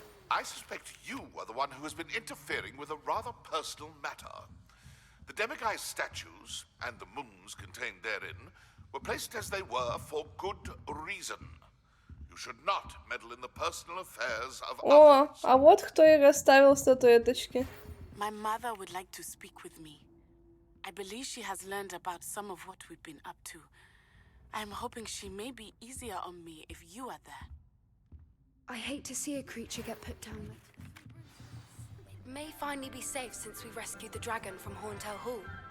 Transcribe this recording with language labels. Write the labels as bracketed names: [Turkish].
[English] I suspect you are the one who has been interfering with a rather personal matter. The Demiguise statues, and the moons contained therein, were placed as they were for good reason. You should not meddle in the personal affairs of [Russian] О, [English] others. [Russian] а вот кто и расставил статуэточки. [English] My mother would like to speak with me. I believe she has learned about some of what we've been up to. I'm hoping she may be easier on me if you are there. I hate to see a creature get put down. It may finally be safe since we rescued the dragon from Horntail Hall.